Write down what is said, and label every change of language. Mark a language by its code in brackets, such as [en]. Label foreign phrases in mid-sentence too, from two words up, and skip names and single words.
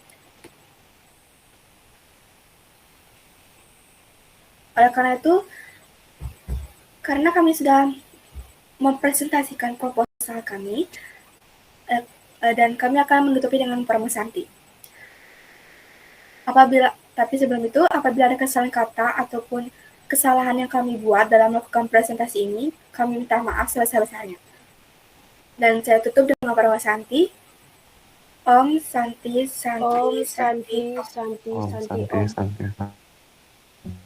[id] Oleh karena itu, karena kami sudah mempresentasikan proposal kami, dan kami akan menutupi dengan Parmesanti. Tapi sebelum itu, apabila ada kesalahan kata ataupun kesalahan yang kami buat dalam melakukan presentasi ini, kami minta maaf sebesar-besarnya. Dan saya tutup dengan Parmesanti. [ban] Om Santi Santi Om Santi. Santi Santi Santi Om. Santi.